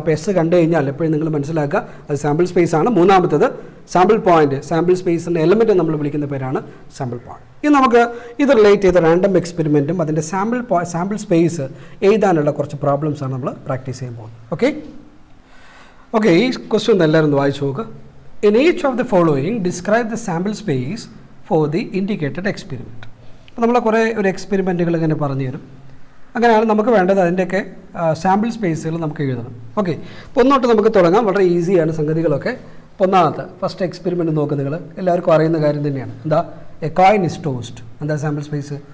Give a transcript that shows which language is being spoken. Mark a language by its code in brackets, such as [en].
[ml] അപ്പോൾ എസ് കണ്ടു കഴിഞ്ഞാൽ എപ്പോഴും നിങ്ങൾ മനസ്സിലാക്കുക അത് സാമ്പിൾ സ്പേസ് ആണ്. മൂന്നാമത്തത് സാമ്പിൾ പോയിൻ്റ്, സാമ്പിൾ സ്പേസിൻ്റെ എലമെൻറ്റ് നമ്മൾ വിളിക്കുന്ന പേരാണ് സാമ്പിൾ പോയിൻ്റ്. ഇനി നമുക്ക് ഇത് റിലേറ്റ് ചെയ്ത റാൻഡം എക്സ്പെരിമെൻറ്റും അതിൻ്റെ സാമ്പിൾ സ്പേസ് എഴുതാനുള്ള കുറച്ച് പ്രോബ്ലംസാണ് നമ്മൾ പ്രാക്ടീസ് ചെയ്യാൻ പോകുന്നത്. ഓക്കെ, ഈ ക്വസ്റ്റ്യൻ ഒന്ന് എല്ലാവരും വായിച്ചു നോക്കുക. [en] In each of the following, describe the sample space for the indicated experiment. [ml] അപ്പോൾ നമ്മൾ കുറേ ഒരു എക്സ്പെരിമെൻറ്റുകൾ ഇങ്ങനെ പറഞ്ഞു തരും. അങ്ങനെയാണ് നമുക്ക് വേണ്ടത്. അതിൻ്റെയൊക്കെ സാമ്പിൾ സ്പേസുകൾ നമുക്ക് എഴുതണം. ഓക്കെ, അപ്പോൾ ഒന്നോട്ട് നമുക്ക് തുടങ്ങാം. വളരെ ഈസിയാണ് സംഗതികളൊക്കെ. ഒന്നാമത്തെ ഫസ്റ്റ് എക്സ്പെരിമെൻറ്റ് നോക്കുക. നിങ്ങൾ എല്ലാവർക്കും അറിയുന്ന കാര്യം തന്നെയാണ്. എന്താ? [en] A coin is tossed. [ml] എന്താ സാമ്പിൾ സ്പേസ്?